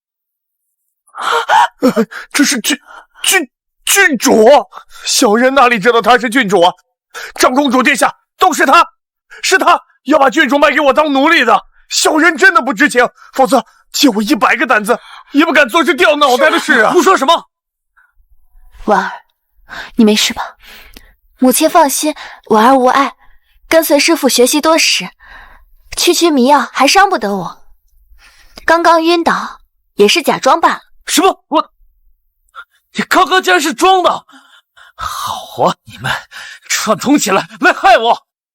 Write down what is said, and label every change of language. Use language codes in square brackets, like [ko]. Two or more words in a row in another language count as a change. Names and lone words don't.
[zh] 这是郡主，小人哪里知道她是郡主啊！长公主殿下，都是她，是她要把郡主卖给我当奴隶的，小人真的不知情，否则借我100个胆子也不敢做这掉腦袋的事啊！胡说什么？婉儿，你没事吧？母親放心，婉兒無礙，跟隨師父學習多時，區迷藥還傷不得我。剛剛暈倒也是假裝罷了。什麼？你剛剛竟然是裝的！好啊，你們串通起來害我！